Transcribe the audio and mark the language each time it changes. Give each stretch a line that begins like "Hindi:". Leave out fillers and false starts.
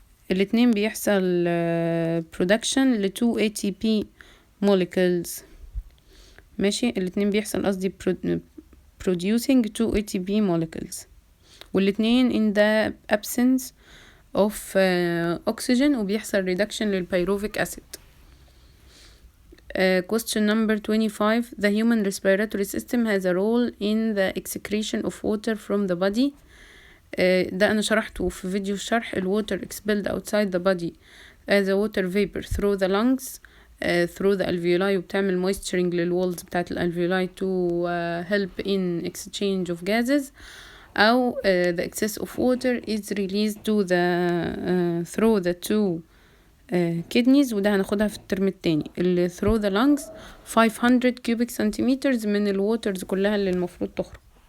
Arabic: الاتنين بيحصل production ل 2 ATP molecules. ماشي الاتنين بيحصل قصدي producing 2 ATP molecules والاتنين
English: in the absence of oxygen
Arabic: وبيحصل reduction للبيروفيك acid.
English: Question number 25 the human respiratory system has a role in the excretion of water from the body.
Arabic: ده أنا شرحته في فيديو الشرح
English: ال water expelled outside the body as a water vapor through the lungs through the alveoli وبتعمل moisturing للwalls بتاعت الالفيولاي to help in exchange of gases، أو the excess of water is released to the through the two kidneys
Arabic: وده هناخدها في الترم التاني. اللي through the lungs 500 cubic centimeters من الووترز كلها اللي المفروض تخرج.